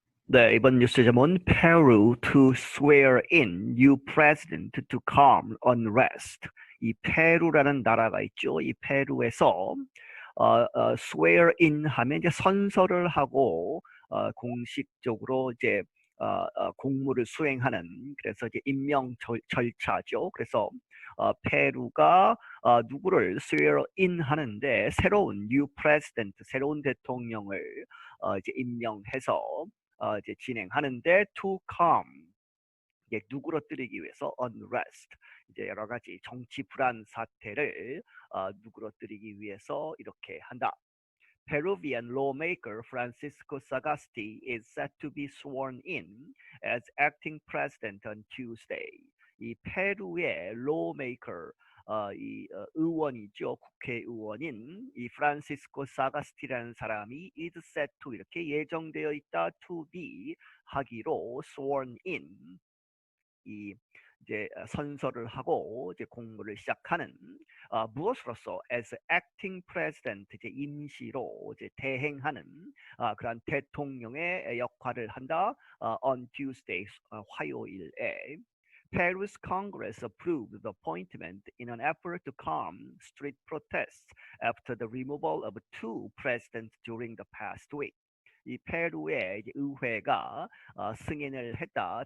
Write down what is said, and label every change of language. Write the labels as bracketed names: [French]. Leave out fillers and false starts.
[Korean] 네, 이번 뉴스 제목은 [English] Peru to swear in new president to calm unrest. [Korean] 이 페루라는 나라가 있죠. 이 페루에서 [English] swear in [Korean] 하면 이제 선서를 하고 공식적으로 이제 공무를 수행하는 그래서 이제 임명 절차죠. 그래서 페루가 누구를 [English] swear in [Korean] 하는데 새로운 [English] new president, [Korean] 새로운 대통령을 이제 임명해서 이제 진행하는데 [English] to calm [Korean] 이제 누그러뜨리기 위해서 [English] unrest [Korean] 이제 여러 가지 정치 불안 사태를 누그러뜨리기 위해서 이렇게 한다. [English] Peruvian lawmaker Francisco Sagasti is set to be sworn in as acting president on Tuesday. [Korean] 이 페루의 lawmaker 의원이죠. 국회의원인 이 프란시스코 사가스티라는 사람이 [English] is set to [Korean] 이렇게 예정되어 있다 [English] to be [Korean] 하기로 [English] sworn in [Korean] 이 이제 선서를 하고 이제 공무를 시작하는 무엇으로서 [English] as acting president [Korean] 이제 임시로 이제 대행하는 그런 대통령의 역할을 한다. [English] On Tuesday [Korean] 화요일에 [English] Peru's Congress approved the appointment in an effort to calm street protests after the removal of two presidents during the past week. [Korean] 이 페루의 이제 의회가 승인을 했다.